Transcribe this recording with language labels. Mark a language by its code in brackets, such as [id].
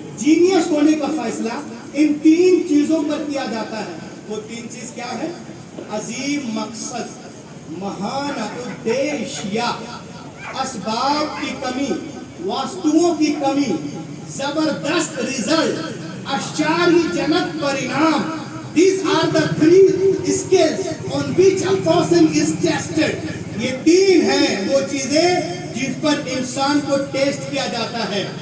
[ur] Genius ہونے کا فیصلہ ان 3 چیزوں پر کیا جاتا ہے. وہ 3 چیز کیا ہے؟ عظیم مقصد, مہان ادیشیہ, اسباب کی کمی, واستوؤں کی کمی, زبردست result, آشچاری junk پرینام. [en] These are the 3 skills on which a person is tested. [ur] یہ 3 ہیں وہ چیزیں جس پر انسان کو ٹیسٹ کیا جاتا ہے.